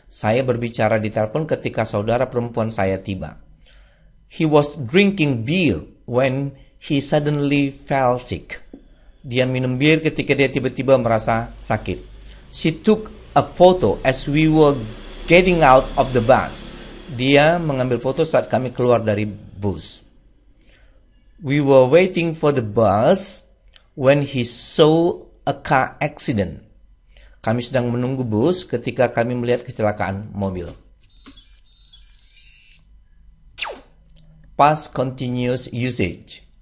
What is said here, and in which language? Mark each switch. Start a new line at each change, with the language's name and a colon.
Indonesian: Saya berbicara di telepon ketika saudara perempuan saya tiba.
English: He was drinking beer when he suddenly fell sick.
Indonesian: Dia minum bir ketika dia tiba-tiba merasa sakit.
English: She took a photo as we were getting out of the bus.
Indonesian: Dia mengambil foto saat kami keluar dari bus.
English: We were waiting for the bus when he saw a car accident.
Indonesian: Kami sedang menunggu bus ketika kami melihat kecelakaan mobil.
English: Past continuous usage.